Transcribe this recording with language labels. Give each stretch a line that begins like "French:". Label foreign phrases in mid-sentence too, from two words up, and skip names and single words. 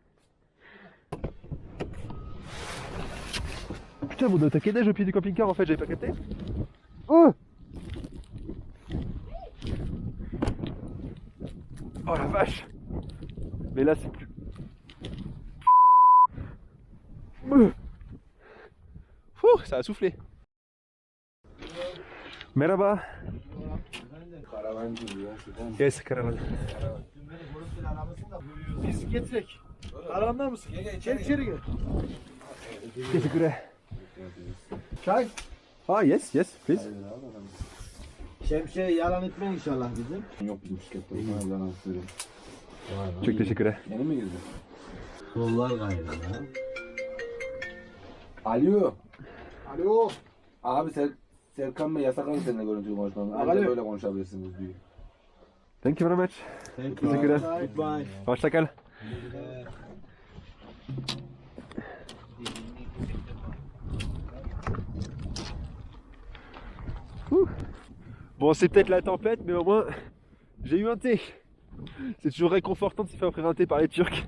French: Putain, mon attaqué neige au pied du camping-car en fait, j'avais pas capté. Oh la vache. Mais là c'est plus... ça a soufflé.
Turkish: Merhaba. Yes, karavan. Bisiklet çek. Aranda mısın? Gel içeri gel. Teşekkürler. Çay.
English: Ah yes, yes, please.
Turkish: Şemsiye yalan etme inşallah bizim. Yok bizim şirkette. Yalan söyleyeyim. Çok teşekkürler. Yeni mi girdi? Kollar gayrı ya. Alo. Alo. Abi Serkan Bey yasakladı seninle görüntülü konuşmamı. Ancak Alo. böyle konuşabilirsiniz diyor.
English: Thank you very much. Thank you.
Turkish: Teşekkürler.
English: Goodbye.
Turkish: Hoşça kal.
French: Bon, c'est peut-être la tempête, mais au moins, j'ai eu un thé. C'est toujours réconfortant de se faire offrir un thé par les Turcs.